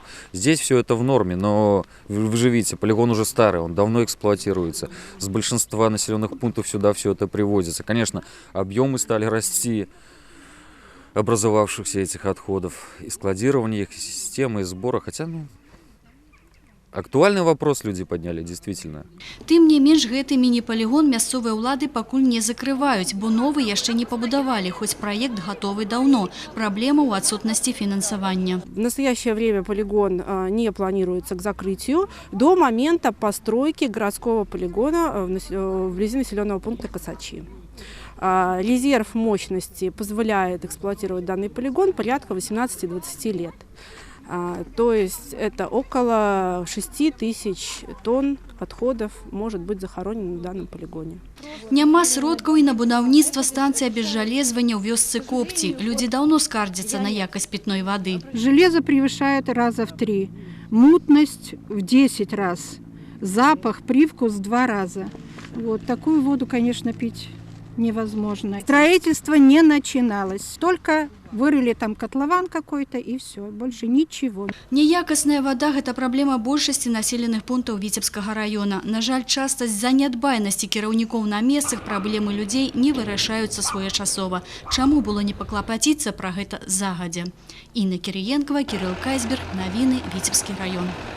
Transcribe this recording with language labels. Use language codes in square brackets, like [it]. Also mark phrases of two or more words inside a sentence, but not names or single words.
[ru] Здесь все это в норме, но вы же видите, полигон уже старый, он давно эксплуатируется. С большинства населенных пунктов сюда все это привозится. Конечно, объемы стали расти образовавшихся этих отходов, и складирование их, и системы, и сбора, хотя, актуальный вопрос люди подняли, действительно. [be] Тым не менш, гэты міні-палігон мясцовыя ўлады пакуль не закрываюць, бо новы яшчэ не пабудавалі, хоць праект гатовы даўно. Праблема ў адсутнасці фінансавання. [ru] В настоящее время полигон не планируется к закрытию до момента постройки городского полигона вблизи населенного пункта Косачи. Резерв мощности позволяет эксплуатировать данный полигон порядка 18-20 лет. То есть это около 6 тысяч тонн отходов может быть захоронено на данном полигоне. [be] Няма сродкаў і на будаўніцтва станцыі абезжалезвання ў вёсцы Копці. Людзі даўно скардзяцца на якасць пітной воды. [ru] Железо превышает раза в 3, мутность в 10 раз, запах, привкус в 2 раза. Вот такую воду, конечно, пить невозможно. Строительство не начиналось, только вырыли там котлован какой-то и все, больше ничего. [be] Неякасная вода – гэта праблема большасці населеных пунктаў Віцебскага района. На жаль, часта з-за нядбайнасці кіраўнікоў на месцах праблемы людзей не вырашаюцца своечасова. Чаму было не паклапаціцца пра гэта загадзя? Інна Кірыенкова, Кірыл Кайсберг, навіны, Віцебскі район.